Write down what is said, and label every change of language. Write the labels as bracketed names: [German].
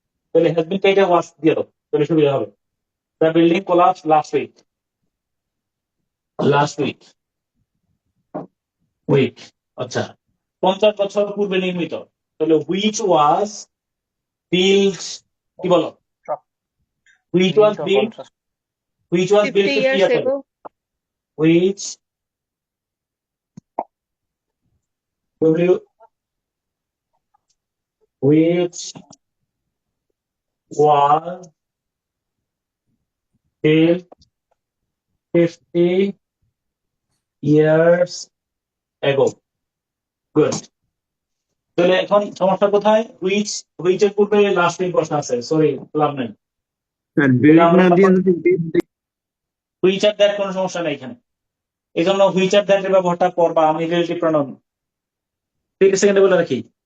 [Bangla] তাহলে has been কে ওয়াজ দিয়ে দাও, তাহলে সুবিধা হবে। [English] The building collapse last week, last week, week. [Bangla] আচ্ছা, 50 বছর পূর্বে নির্মিত, তাহলে [English] which was build, [Bangla] কি বলো? [English] Which was built or build, constructed. Which was build 50 50 years years ago. ago, which W which was built 50 years ago. [Bangla] Good. তাহলে এখন সমস্যা কোথায়? হুইচ এর পূর্বে লাস্ট উইক বসা আছে, সরি লাভ নাই। তাহলে আমরা হুইচ আর দ্যাট কোনো সমস্যা নাই এখানে, এই জন্য হুইচ আর দ্যাট এর ব্যবহারটা করবা আমি রিলেটিভ প্রনাউন 30 সেকেন্ডে বলে রাখি।